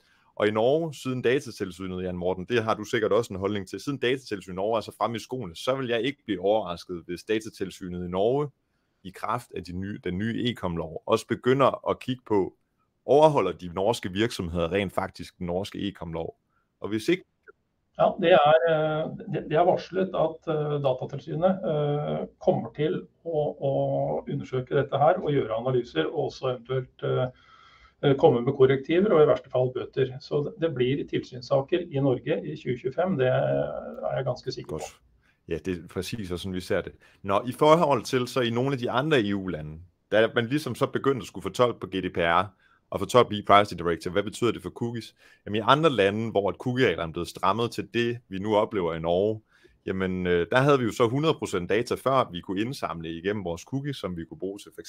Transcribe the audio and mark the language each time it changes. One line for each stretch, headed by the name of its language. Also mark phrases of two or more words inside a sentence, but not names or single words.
Danish: Og i Norge, siden datatilsynet, Jan Morten, det har du sikkert også en holdning til, siden datatilsynet i Norge er så fremme i skoene, så vil jeg ikke blive overrasket, hvis datatilsynet i Norge, i kraft af den nye e-com-lov, også begynder at kigge på, overholder de norske virksomheder rent faktisk den norske e-com-lov? Og hvis ikke...
Norwegian: Ja, det er varslet at Datatilsynet kommer til å undersøke dette her og gjøre analyser, og også eventuelt komme med korrektiver og i værste fall bøter. Så det blir tilsynssaker i Norge i 2025, det er jeg ganske sikker på.
Danish: Ja, det er præcis sådan, vi ser det. Nå, i forhold til så i nogle af de andre EU-lande, der man ligesom så begyndt at skulle fortolke på GDPR og fortolke e-Privacy Directive, hvad betyder det for cookies? Jamen i andre lande, hvor cookie-reglerne er blevet strammet til det, vi nu oplever i Norge, jamen der havde vi jo så 100% data før, vi kunne indsamle igennem vores cookies, som vi kunne bruge til f.eks.